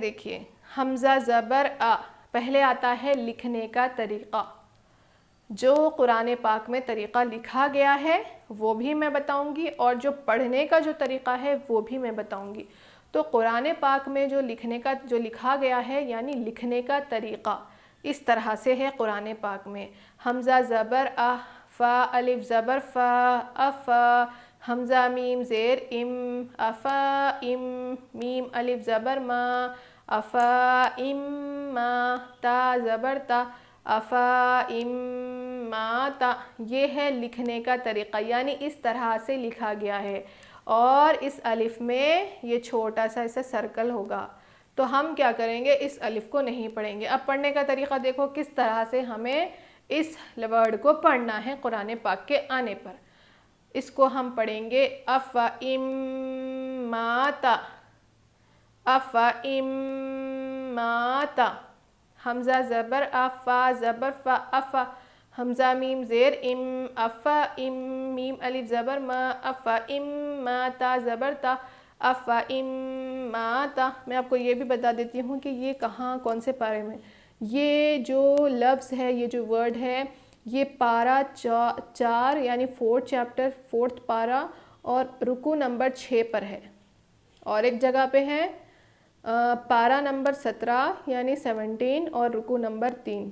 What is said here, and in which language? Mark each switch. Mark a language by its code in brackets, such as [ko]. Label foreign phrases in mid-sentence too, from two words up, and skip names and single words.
[ur] دیکھیے، حمزہ زبر آ، پہلے آتا ہے لکھنے کا طریقہ، جو قرآن پاک میں طریقہ لکھا گیا ہے وہ بھی میں بتاؤں گی، اور جو پڑھنے کا جو طریقہ ہے وہ بھی میں بتاؤں گی۔ تو قرآن پاک میں جو لکھا گیا ہے، یعنی لکھنے کا طریقہ اس طرح سے ہے قرآن پاک میں، حمزہ زبر آ، فا الف زبر فا، افا، حمزہ میم زیر ام، افا ام، میم الف زبر ما، افا ام ما، تا زبر تا، افا ام ما تا، یہ ہے لکھنے کا طریقہ، یعنی اس طرح سے لکھا گیا ہے، اور اس الف میں یہ چھوٹا سا ایسا سرکل ہوگا، تو ہم کیا کریں گے، اس الف کو نہیں پڑھیں گے۔ اب پڑھنے کا طریقہ دیکھو کس طرح سے ہمیں اس ورڈ کو پڑھنا ہے قرآن پاک کے آنے پر۔ اس کو ہم پڑھیں گے [ar] افا ام ما تا، افا ام ما تا، [ur] حمزہ زبر افا زبر فا، افا، حمزہ میم زیر ام، افا ام، میم الف زبر ما، افا ام ما، تا زبر تا، افا ام ما تا۔ میں آپ کو یہ بھی بتا دیتی ہوں کہ یہ کہاں کون سے پارے میں، یہ جو لفظ ہے، یہ جو ورڈ ہے، یہ پارہ 4 یعنی 4 چیپٹر 4 پارہ اور رکوع نمبر 6 پر ہے، اور ایک جگہ پہ ہے پارہ نمبر 17 یعنی 17 اور رکوع نمبر 3۔